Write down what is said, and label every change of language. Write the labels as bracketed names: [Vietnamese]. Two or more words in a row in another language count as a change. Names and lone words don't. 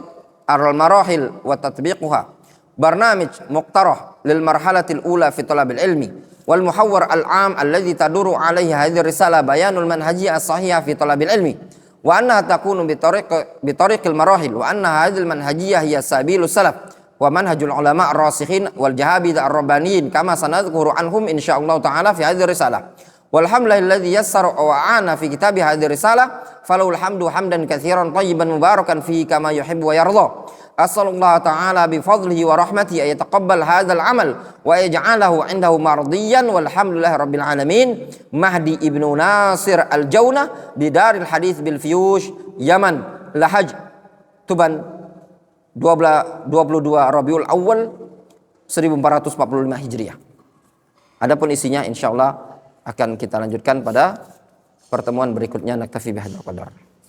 [Arabic] المراحل وتطبيقها برنامج مقترح للمرحلة الأولى في طلب العلم والمحور العام الذي تدور عليه هذه الرسالة بيان المنهجية الصحيحة في طلب العلم وأنها تكون بطريق المراحل وأن هذه المنهجية هي سبيل السلف ومنهج العلماء الراسخين والجهابذ الربانيين كما سنذكر عنهم إن شاء الله تعالى في هذه الرسالة والحمد لله الذي يسر وأعان في كتابة هذه الرسالة فله الحمد حمدا كثيرا طيبا مباركا فيه كما يحب ويرضى أسأل الله تعالى بفضله ورحمته أن يتقبل هذا العمل ويجعله عنده مرضيا والحمد لله رب العالمين. [Indonesian] Mahdi Ibnu Nasir Al-Jauna di Daril Hadits bil Fiyush Yaman Lahaj Tuban 22 Rabiul Awal 1445 Hijriah. Adapun isinya insyaallah akan kita lanjutkan pada pertemuan berikutnya. [Arabic] نكتفي بهذا القدر.